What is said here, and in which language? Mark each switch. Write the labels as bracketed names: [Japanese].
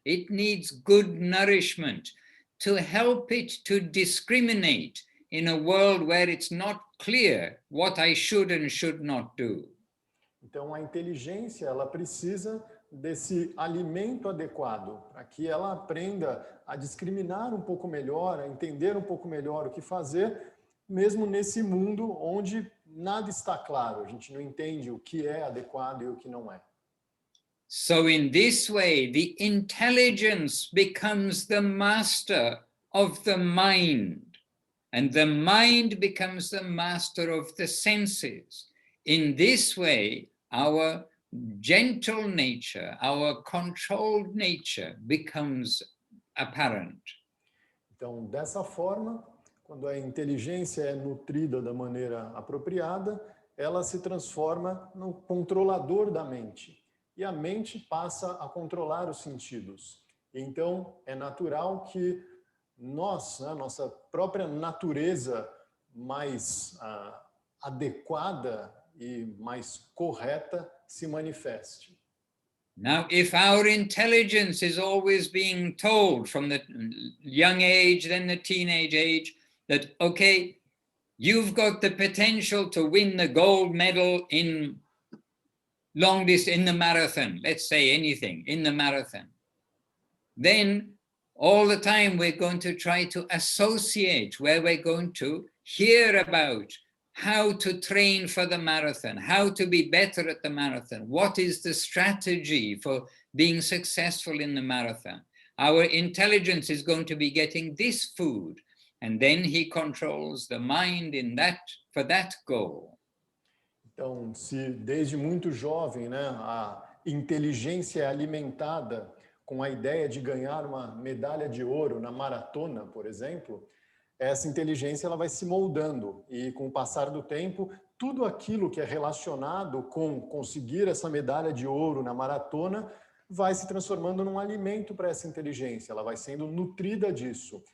[English] It needs good nourishment to help it to discriminate in a world where it's not clear what I should and should not do. [Portuguese] Então a inteligência, ela precisa desse alimento adequado, para que ela aprenda a discriminar um pouco melhor, a entender um pouco melhor o que fazer, mesmo nesse mundo onde nada está claro, a gente não entende o que é adequado e o que não é. [English] So in this way, the intelligence becomes the master of the mind, and the mind becomes the master of the senses. In this way, our gentle nature, our controlled nature becomes apparent. [Portuguese] Então, dessa forma, quando a inteligência é nutrida da maneira apropriada, ela se transforma no controlador da mente. E a mente passa a controlar os sentidos. Então, é natural que nós, né, nossa própria natureza mais adequada e mais correta se manifeste. [English] Now, if our intelligence is always being told from the young age, then the teenage age, that, okay, you've got the potential to win the gold medal in long distance, in the marathon, let's say anything, in the marathon, then all the time we're going to try to associate where we're going to hear about how to train for the marathon, how to be better at the marathon, what is the strategy for being successful in the marathon. Our intelligence is going to be getting this food, and then he controls the mind in that, for that goal. [Portuguese] Então, se desde muito jovem, né, a inteligência é alimentada com a ideia de ganhar uma medalha de ouro na maratona, por exemplo, essa inteligência ela vai se moldando e com o passar do tempo, tudo aquilo que é relacionado com conseguir essa medalha de ouro na maratona vai se transformando num alimento para essa inteligência, ela vai sendo nutrida disso.